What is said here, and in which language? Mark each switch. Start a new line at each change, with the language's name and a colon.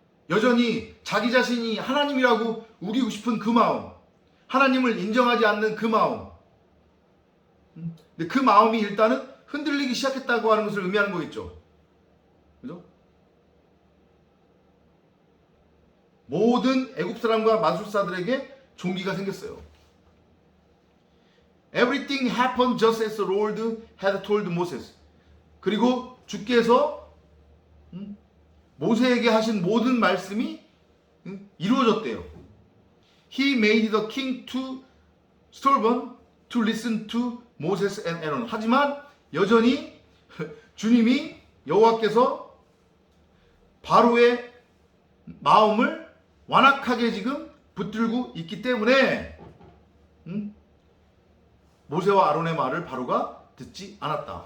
Korean: 여전히 자기 자신이 하나님이라고 우기고 싶은 그 마음, 하나님을 인정하지 않는 그 마음. 근데 그 마음이 일단은 흔들리기 시작했다고 하는 것을 의미하는 거겠죠. 그죠? 모든 애굽 사람과 마술사들에게 종기가 생겼어요.
English: Everything happened just as the Lord had told Moses.
Korean: 그리고 주께서 모세에게 하신 모든 말씀이 이루어졌대요.
English: He made the king too stubborn to listen to Moses and Aaron.
Korean: 하지만 여전히 주님이 여호와께서 바로의 마음을 완악하게 지금 붙들고 있기 때문에 모세와 아론의 말을 바로가 듣지 않았다.